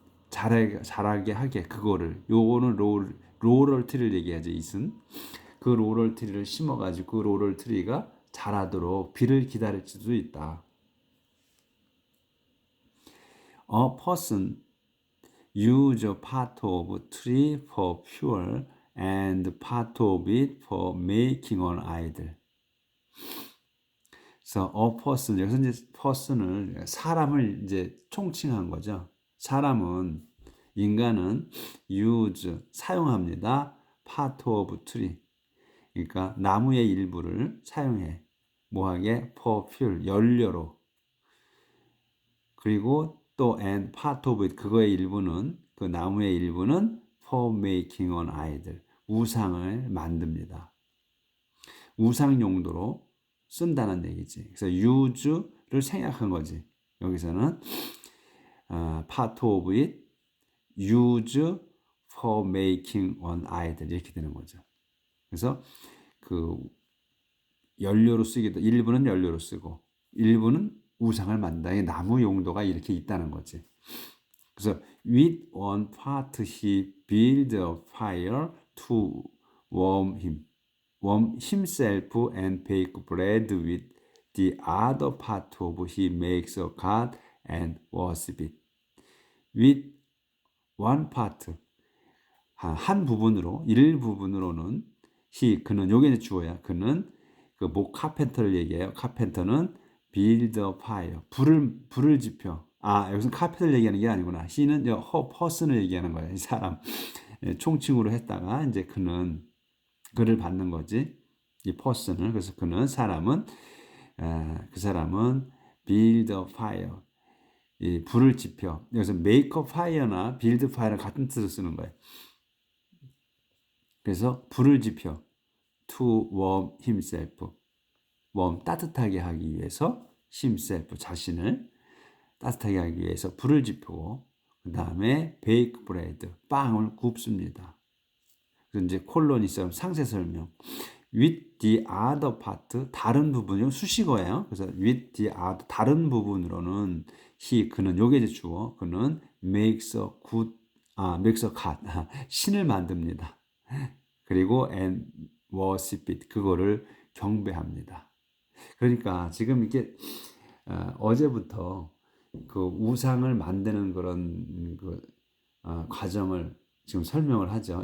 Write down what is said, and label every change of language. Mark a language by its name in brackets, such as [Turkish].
[Korean] 자라게 하게 그거를. 요거는 로럴 트리를 얘기하죠. 이슨 그 로럴 트리를 심어가지고 그 로럴 트리가 자라도록 비를 기다릴 수도 있다. [English] A person use a part of tree for fuel and part of it for making an idol. [Korean] 그래서 [English] a person [Korean] 여기서 이제 person을 사람을 이제 총칭한 거죠. 인간은 use 사용합니다. [English] part of tree [Korean] 그러니까 나무의 일부를 사용해 뭐하게 [English] for fuel [Korean] 연료로. 그리고 또 [English] and part of it [Korean] 그거의 일부는 그 나무의 일부는 [English] for making an idol [Korean] 우상을 만듭니다. 우상 용도로 쓴다는 얘기지. 그래서 use를 생략한 거지. 여기서는 [English] part of it use for making an idol [Korean] 이렇게 되는 거죠. 그래서 그 연료로 쓰기도 일부는 연료로 쓰고 일부는 우상을 만든다. 나무 용도가 이렇게 있다는 거지. 그래서 [English] with one part he build a fire to warm himself and bake bread with the other part of he makes a god and worship it. with one part [Korean] 한 부분으로 일부분으로는 그는 요게 이제 주어야. 그는 그 목 카펜터를 얘기해요. 카펜터는 [English] build a fire [Korean] 불을 지펴. 여기서 카펜터를 얘기하는 게 아니구나. he는 퍼슨을 얘기하는 거예요. 이 사람 총칭으로 했다가 이제 그는 그를 받는 거지. 이 person을. 그래서 그는 사람은 그 사람은 [English] build a fire. [Korean] 이 불을 지펴. 여기서 [English] make a fire [Korean] 나 [English] build fire [Korean] 는 같은 뜻을 쓰는 거예요. 그래서 불을 지펴. [English] to warm himself. [Korean] warm 따뜻하게 하기 위해서 himself 자신을 따뜻하게 하기 위해서 불을 지피고 그 다음에 [English] bake bread [Korean] 빵을 굽습니다. 그래서 이제 콜론이처럼 상세 설명. [English] with the other part [Korean] 다른 부분이 수식어예요. 그래서 [English] with the other [Korean] 다른 부분으로는 그는 요게 이제 주어 그는 [English] makes a god [Korean] 신을 만듭니다. 그리고 [English] and worship it [Korean] 그거를 경배합니다. 그러니까 지금 이게 어제부터 그 우상을 만드는 그런 과정을 지금 설명을 하죠.